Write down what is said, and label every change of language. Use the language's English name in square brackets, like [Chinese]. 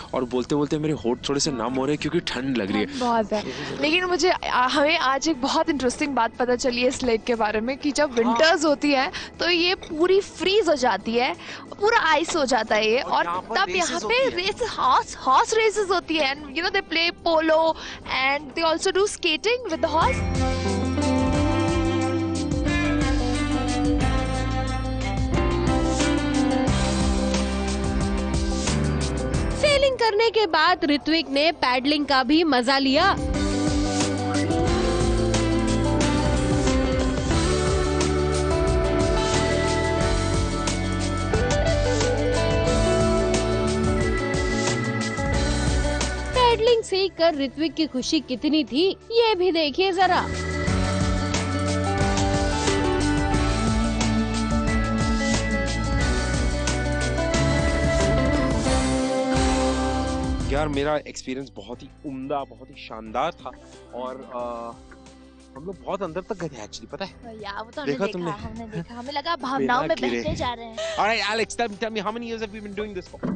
[Hindi] और बोलते बोलते मेरे होठ थोड़े से नम हो रहे हैं क्योंकि ठंड लग रही है बहुत है। लेकिन हमें आज एक बहुत इंटरेस्टिंग बात पता चली है इस लेक के बारे में कि जब विंटर्स होती है तो ये पूरी फ्रीज हो जाती है, पूरा आइस हो जाता है ये, और तब यहाँ पे रेस हॉर्स रेसेस होती है। [English] And they play polo and they also do skating with the horse. [Hindi] Selling करने के बाद ऋत्विक ने पैडलिंग का भी मजा लिया। पैडलिंग सीख कर ऋत्विक की खुशी कितनी थी ये भी देखिए जरा। यार मेरा एक्सपीरियंस बहुत ही उम्दा, बहुत ही शानदार था। और हम लोग बहुत अंदर तक गए थे एक्चुअली, पता है? यार वो तो देखा हमने तुमने? देखा, हमने देखा, हमें लगा भावनाओं में गिरे। बहते जा रहे हैं। [English] All right, Alex, tell me how many years have you been doing this for?